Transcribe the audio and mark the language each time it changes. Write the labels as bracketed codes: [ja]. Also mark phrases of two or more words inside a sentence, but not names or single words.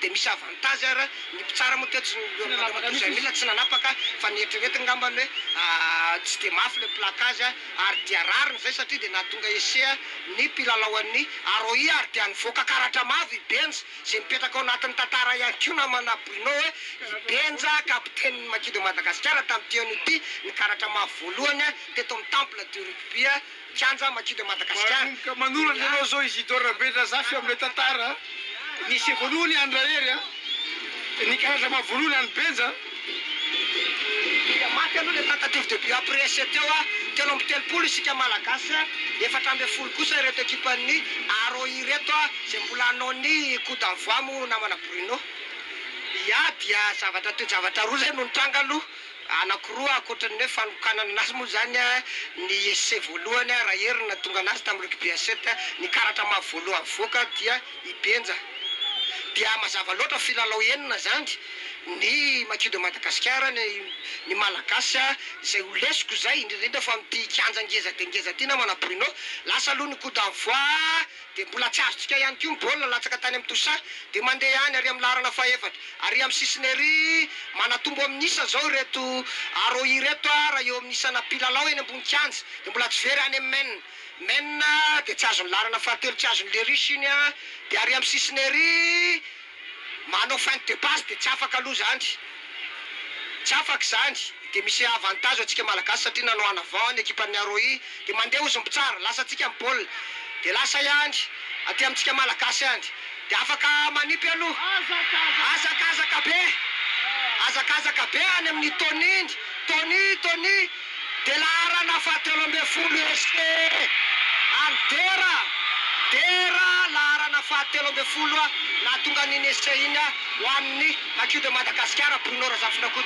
[mg] de misy avantage ary ny mpitsara moa teo tsy mila tsy nanapaka fa nieritreretina ngambany hoe tsy de mafy le placage ary dia rariny zay satria de nahatonga essai ny mpilalao an'ny Aroi ary dia nivoaka karatra mavy Ibenja zay mipetraka ao anatin'ny tantara ihany koa namana Bruno hoe Ibenja kapitaine Maquis de Madagascar tamin'ity anio ity ny karatra mavy voalohany teto amin'ny [fr] temple du rugby [mg] kianja Maquis de Madagascar ka manoratra ianao zao Isidore Bendrazafy amin'le tantara nisy voalohany andrahery ny karatra mavy voalohany any Benja maty aloha le [fr] tentative de but après essai [mg] telo amby telopolo isika malagasy 4/10 kosa reto équipe-ny Aroi reto zay mbola anao ny [fr] coup d'envoi [mg] mo namana Bruno dia zavatra roa zay no nitranga aloha anankiroa akoatran'ny hoe fanokanana anazy moa zany ny essai voalohany raha herina tonga anazy tamin'ny [fr] rugby à 7 [mg] ny karatra mavy voalohany voaka dia Ibenja dia mazava loatra filalao enina zany ny Maquis de Madagascar ny malagasy zay ho lesoko zay indrindra fa amin'ity kianja ngeza de ngeza ty namana Bruno lasa aloha ny [fr] coup d'envoi [mg] de mbola tsy azotsika ihany koa ny baolina latsaka tany amin'ny tosa de mandeha ihany ary amin'ny larana fahaefatra ary amin'ny sisiny ery manatombo amin'ny isa zao reto Aroi reto raha eo amin'ny isana mpilalao eny ambony kianja de mbola tsy very any amin'ny Maine de tsy azony larana fahatelo tsy azony le riche iny de ary amin'ny sisiny ery manao [fr] fin de passe [mg] de tsy afaka aloha zany tsy afaka zany de misy avantage atsika malagasy satria nanao [fr] en avant [mg] ny équipe-ny Aroi de mandeha ozy mbitsara lasa atsika amin'ny baolina de lasa ihany aty amintsika malagasy ihany de afaka manipy aloha azakazaka be any amin'ny Tony de larana fahatelo amby folo essai dera larana fahatelo amby folo nahatonga n'iny essai iny ho an'ny Maquis de Madagascar Bruno Razafondra koa